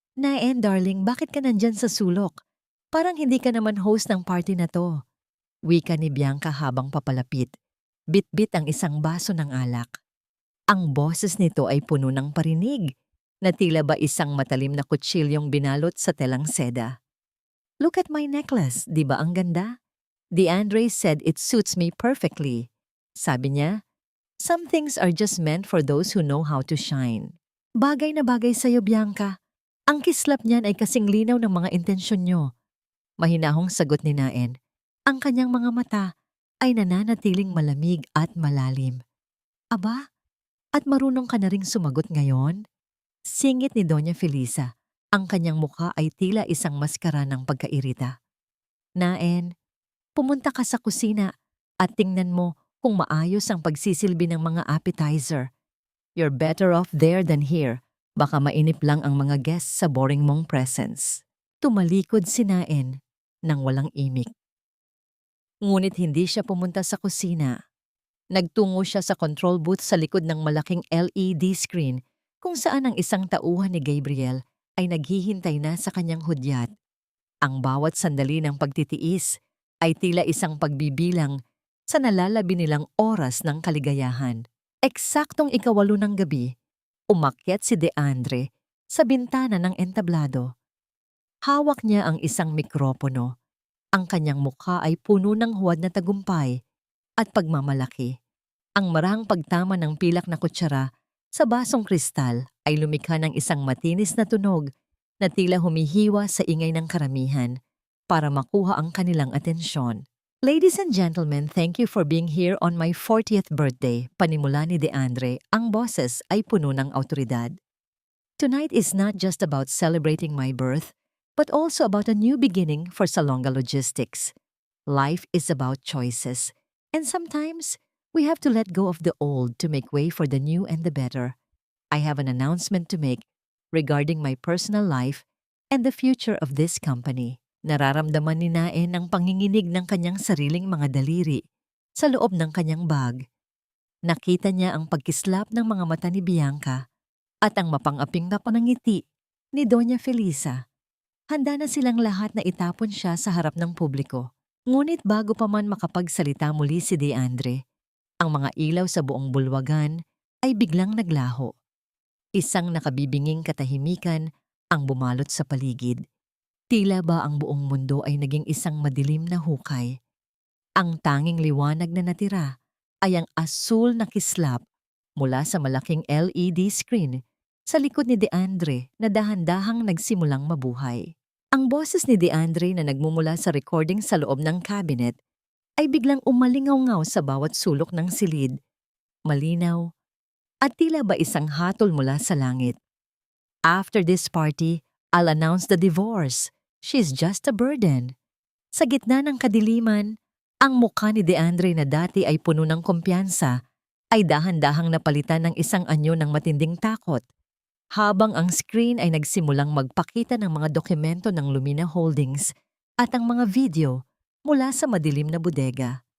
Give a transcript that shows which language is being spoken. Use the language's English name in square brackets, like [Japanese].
[Filipino] Naen, darling, bakit ka nandyan sa sulok? Parang hindi ka naman host ng party na to. Wika ni Bianca habang papalapit. Bit-bit ang isang baso ng alak. Ang boses nito ay puno ng parinig na tila ba isang matalim na kutsilyong binalot sa telang seda. [English] Look at my necklace, [Filipino] di ba ang ganda? [English] DeAndre said it suits me perfectly. [Filipino] Sabi niya, [English] some things are just meant for those who know how to shine. [Filipino] Bagay na bagay sa'yo, Bianca. Ang kislap niyan ay kasing linaw ng mga intensyon niyo. Mahinahong sagot ni Naen. Ang kanyang mga mata ay nananatiling malamig at malalim. Aba, at marunong ka na ring sumagot ngayon? Singit ni Doña Felisa. Ang kanyang mukha ay tila isang maskara ng pagkairita. Naen, pumunta ka sa kusina at tingnan mo kung maayos ang pagsisilbi ng mga appetizer. [English] You're better off there than here. [Filipino] Baka mainip lang ang mga guests sa boring mong presence. Tumalikod si Naen nang walang imik. Ngunit hindi siya pumunta sa kusina. Nagtungo siya sa control booth sa likod ng malaking LED screen kung saan ang isang tauhan ni Gabriel ay naghihintay na sa kanyang hudyat. Ang bawat sandali ng pagtitiis ay tila isang pagbibilang sa nalalabi nilang oras ng kaligayahan. Eksaktong 8:00 ng gabi, umakyat si DeAndre sa bintana ng entablado. Hawak niya ang isang mikropono. Ang kanyang mukha ay puno ng huwad na tagumpay at pagmamalaki. Ang marahang pagtama ng pilak na kutsara sa basong kristal ay lumikha ng isang matinis na tunog na tila humihiwa sa ingay ng karamihan para makuha ang kanilang atensyon. [English] Ladies and gentlemen, thank you for being here on my 40th birthday. [Filipino] Panimula ni DeAndre, ang boses ay puno ng awtoridad. [English] Tonight is not just about celebrating my birth, but also about a new beginning for Salonga Logistics. Life is about choices, and sometimes we have to let go of the old to make way for the new and the better. I have an announcement to make regarding my personal life and the future of this company. [Filipino] Nararamdaman ni Naen ang panginginig ng kanyang sariling mga daliri sa loob ng kanyang bag. Nakita niya ang pagkislap ng mga mata ni Bianca at ang mapang-aping na panangiti ni Doña Felisa. Handa na silang lahat na itapon siya sa harap ng publiko. Ngunit bago pa man makapagsalita muli si DeAndre, ang mga ilaw sa buong bulwagan ay biglang naglaho. Isang nakabibinging katahimikan ang bumalot sa paligid. Tila ba ang buong mundo ay naging isang madilim na hukay. Ang tanging liwanag na natira ay ang asul na kislap mula sa malaking LED screen sa likod ni DeAndre na dahan-dahang nagsimulang mabuhay. Ang boses ni DeAndre na nagmumula sa recording sa loob ng cabinet ay biglang umalingaw-ngaw sa bawat sulok ng silid, malinaw, at tila ba isang hatol mula sa langit. [English] After this party, I'll announce the divorce. She's just a burden. [Filipino] Sa gitna ng kadiliman, ang mukha ni DeAndre na dati ay puno ng kumpiyansa ay dahan-dahang napalitan ng isang anyo ng matinding takot. Habang ang screen ay nagsimulang magpakita ng mga dokumento ng Lumina Holdings at ang mga video mula sa madilim na bodega.